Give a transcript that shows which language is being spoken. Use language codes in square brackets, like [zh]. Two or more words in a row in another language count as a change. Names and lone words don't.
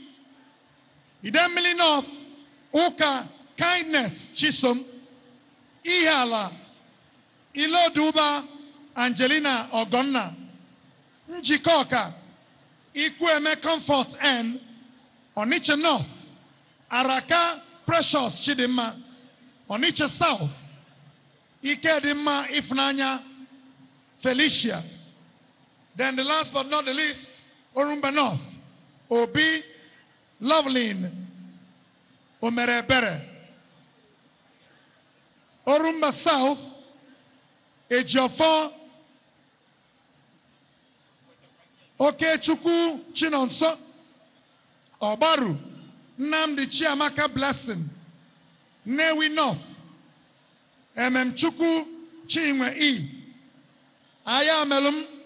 [en] Idemili North, Uka Kindness Chisom, Ihala, Iloduba, Angelina Ogonna, Njikoka, Ikweme Comfort N, Onitsha North, Araka Precious Chidima, Onitsha South, Ikedima Ifnanya Felicia. Then the last but not the least, Orumba North, Obi Loveline Omerebere. Orumba South, Ejiofor Okechukwu Chinonso, Obaru, Nnamdi Chiamaka Blessing, Newi North, Chukwu Chinwe E, Ayamelum,